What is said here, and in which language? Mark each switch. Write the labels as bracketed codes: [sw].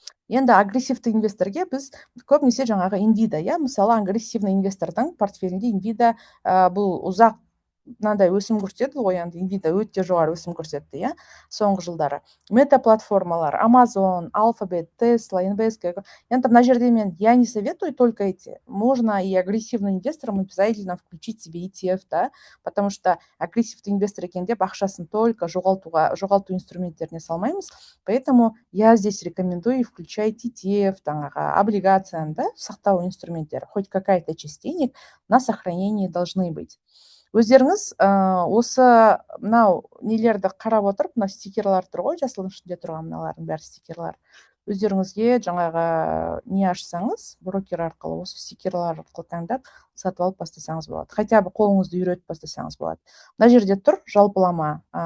[kk] Енді агрессивті инвесторге біз көбінесе жаңағы Nvidia, иә, мысалы агрессивный инвестордың портфелінде Nvidia бұл ұзақ мынандай өсім көрсетеді ғой, енді Nvidia өте жоғары өсім көрсетті, иә, соңғы жылдары. Мета платформалар, Amazon, Alphabet, Tesla, Invesco. Енді мына жерде [ru] я не советую только эти. Можно и агрессивным инвесторам обязательно включить себе ETF, да, потому что [kk] агрессивті инвестор екен деп ақшасын только жоғалту инструменттеріне салмаймыз. [ru] Поэтому я здесь рекомендую включать ETF, облигацияны, да, [kk] сақтау инструменттері. [ru] Хоть какая-то часть денег на сохранении должны быть. [kk] Өздеріңіз осы мынау нелерді қарап отырып, мына стикерлар тұр ғой, жасылдың ішінде тұрған мыналардың бәрі стикерлар. Өздеріңізге жаңағы не ашсаңыз, брокер арқылы осы стикерлар арқылы таңдап сатып алып бастасаңыз болады. Хотя бы қолыңызды үйретіп бастасаңыз болады. Мына жерде тұр жалпылама.